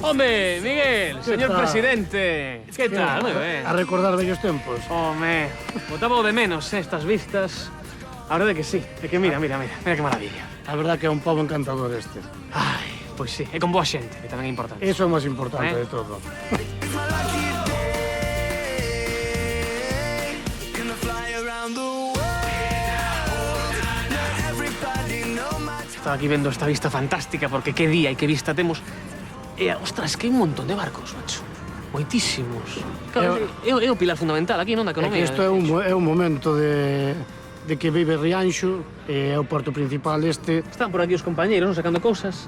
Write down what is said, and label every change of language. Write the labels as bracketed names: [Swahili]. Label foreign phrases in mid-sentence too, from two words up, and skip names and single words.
[Galician] Home, Miguel, señor tal? presidente. Que tal? Moi ben. A recordar vellos tempos. Home, botaba o de menos, estas vistas. A verdade que sí. É que mira que maravilla. A verdad que é un pobo encantador este. Ai, pois sí, e con boa xente, que tamén é importante. Eso é o máis importante Eh? de todo. [English] It's my lucky day. Gonna fly around the world. Let everybody know my [Galician] Estaba aquí vendo esta vista fantástica, porque que día e que vista temos. E, ostras, que hai un montón de barcos, macho. Moitísimos. Claro, é o pilar fundamental aquí, non, da É economía. que isto é un momento de que vive Rianxo, é o porto principal este. Están por aquí os compañeiros, non, sacando cousas.